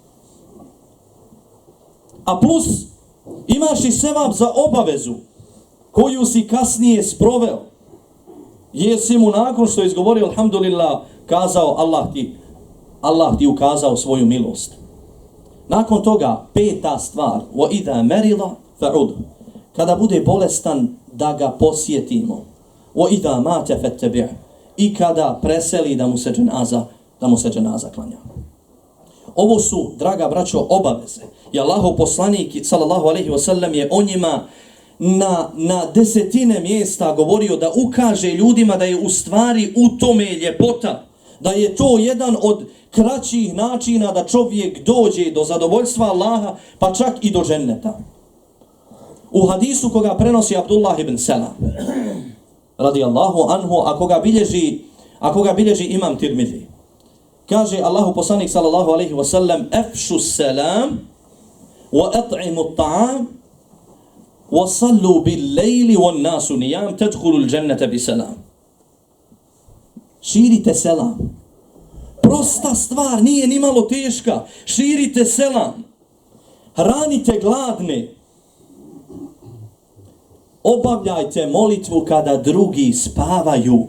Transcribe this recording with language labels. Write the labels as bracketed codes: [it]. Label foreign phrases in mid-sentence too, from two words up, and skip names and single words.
[bs] A plus, imaš i sevap za obavezu koju si kasnije sproveo. Jer si mu nakon što je izgovorio alhamdulillah kazao Allah ti ukazao svoju milost. Nakon toga, 5. stvar, [ar] وَإِذَا مَرِضَ فَعُدْ. [bs] Kada bude bolestan, da ga posjetimo. [ar] وَإِذَا مَاتَ فَتَّبِعْ. [bs] I kada preseli da mu se dženaza klanja. Ovo su, draga braćo, obaveze. I Allahov poslanik [ar] صلى الله عليه وسلم [bs] je o njima na desetine mjesta govorio da ukaže ljudima da je u stvari u tome ljepota. Da je to jedan od kraćih načina da čovjek dođe do zadovoljstva Allaha, pa čak i do dženneta. U hadisu koga prenosi Abdullah ibn Salam, [ar] رضي الله عنه, [bs] a koga bilježi imam Tirmidhi, kaže Allahu poslanik [ar] صلى الله عليه وسلم: "أفشوا السلام وأطعموا الطعام وصلوا بالليل والناس نيام تدخلوا الجنة بسلام." [bs] Širite selam. Prosta stvar, nije ni malo teška. Širite selam. Hranite gladne. Obavljajte molitvu kada drugi spavaju.